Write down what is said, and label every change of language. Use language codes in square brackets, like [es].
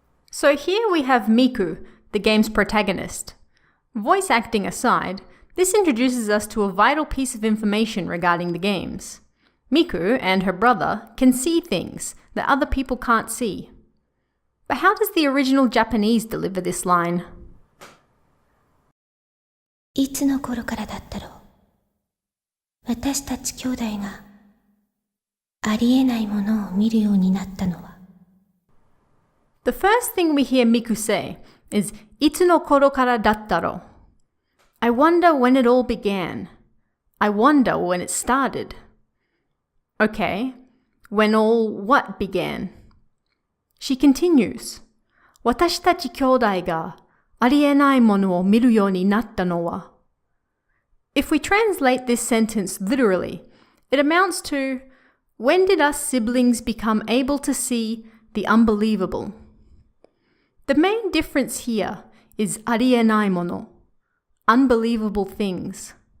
[en] So here we have Miku, the game's protagonist. Voice acting aside, this introduces us to a vital piece of information regarding the games. Miku and her brother can see things that other people can't see. But how does the original Japanese deliver this line? [ja] いつの頃からだったろう。私たち兄弟がありえないものを見るようになったのは。 [en] The first thing we hear Miku say is [ja] いつの頃からだったろう. [en] I wonder when it all began. I wonder when it started. Okay, when all what began? She continues. [ja] 私たち兄弟がありえないものを見るようになったのは. [en] If we translate this sentence literally, it amounts to, when did us siblings become able to see the unbelievable? The main difference here is [ja] ありえないもの, [en] unbelievable things.